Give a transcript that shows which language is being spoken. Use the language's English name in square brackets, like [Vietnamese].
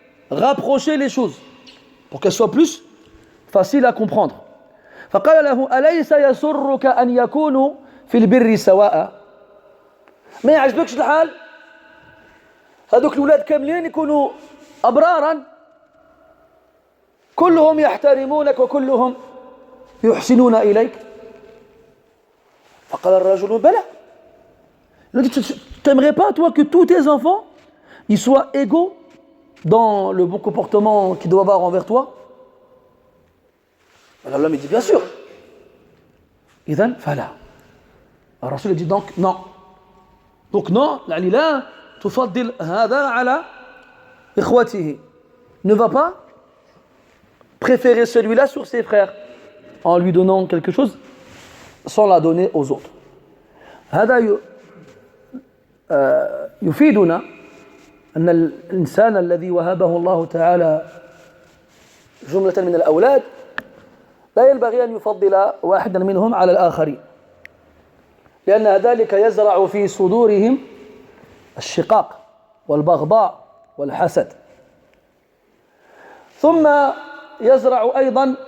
[French] Rapprocher les choses pour qu'elles soient plus faciles à comprendre. [Arabic] فقال له أليس يسرك أن يكونوا في البر سواء. ما يعجبكش الحال هذوك الأولاد كاملين يكونوا أبرارا كلهم يحترمونك وكلهم يحسنون إليك. فقال الرجل بلى. [French] Il a dit, tu n'aimerais pas toi que tous tes enfants ils soient égaux dans le bon comportement qu'ils doivent avoir envers toi? Alors l'homme il dit bien sûr. [Arabic] إذن فلا. [French] Alors Rasul dit donc non. Donc non, [Arabic] يعني لا تفضل هذا على إخوته. [French] Ne va pas préférer celui-là sur ses frères en lui donnant quelque chose sans la donner aux autres. [Arabic] هذا يفيدنا أن الإنسان الذي وهبه الله تعالى جملة من الأولاد لا ينبغي أن يفضل واحدا منهم على الآخرين لأن ذلك يزرع في صدورهم الشقاق والبغضاء والحسد ثم يزرع أيضا